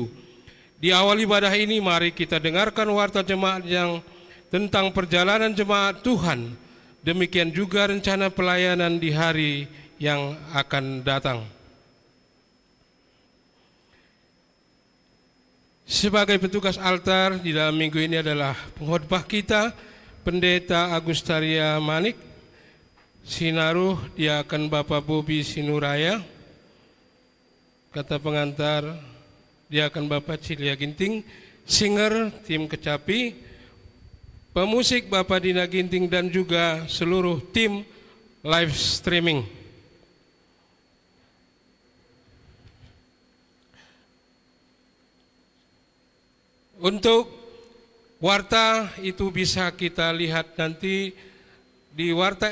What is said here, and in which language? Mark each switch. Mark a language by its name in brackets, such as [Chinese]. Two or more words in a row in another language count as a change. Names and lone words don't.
[Indonesian] Di awal ibadah ini, mari kita dengarkan warta jemaat yang tentang perjalanan jemaat Tuhan. Demikian juga rencana pelayanan di hari yang akan datang. Sebagai petugas altar di dalam minggu ini adalah pengkhotbah kita, Pendeta Agustaria Manik. Sinaruh diakan Bapak Bobi Sinuraya. Kata pengantar diakan Bapak Cilia Ginting. Singer tim Kecapi, pemusik Bapak Dina Ginting dan juga seluruh tim [English] live streaming. [Indonesian] Untuk warta itu bisa kita lihat nanti di warta